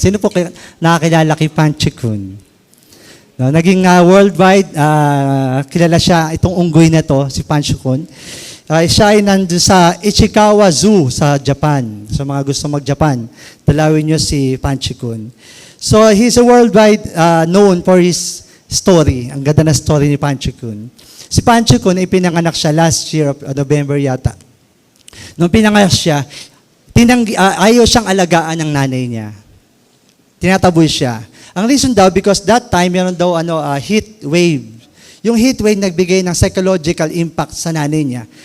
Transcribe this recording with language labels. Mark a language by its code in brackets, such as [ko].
[tl] Sino po nakakilala kay Panchikun? No, naging worldwide, kilala siya, itong unggoy na to, si Panchikun. Siya ay nandun sa Ichikawa Zoo sa Japan. Sa mga gusto mag-Japan, dalawin niyo si Panchikun. [en] So, he's a worldwide known for his story. [tl] Ang ganda na story ni Panchikun. Si Panchikun ay pinanganak siya [en] last year of November [tl] yata. Nung pinanganak siya, ayaw siyang alagaan ng nanay niya. Tinataboy siya. Ang reason daw, [en] because that time, [tl] meron daw heat wave. Yung heat wave nagbigay ng psychological impact sa nanay niya.